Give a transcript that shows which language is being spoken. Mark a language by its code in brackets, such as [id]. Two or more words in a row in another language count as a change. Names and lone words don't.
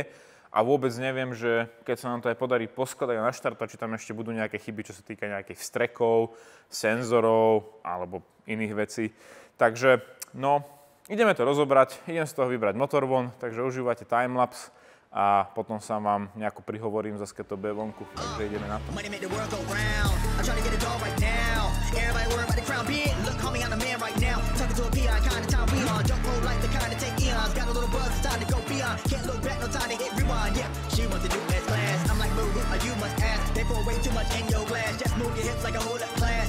[sk] A vôbec neviem, že keď sa nám to aj podarí poskladať a naštartovať, či tam ešte budú nejaké chyby, čo sa týka nejakých vstrekov, senzorov alebo iných vecí. Takže, no, ideme to rozobrať, idem z toho vybrať motor von, takže užívajte timelapse a potom sa vám nejako prihovorím zase, keď to bude vonku. Takže ideme na to. [en] Can't look back, no time to hit rewind. Yeah, she wants to do S class. I'm like, boo, you must ask. They pour way too much in your glass. Just move your hips like a whole up class.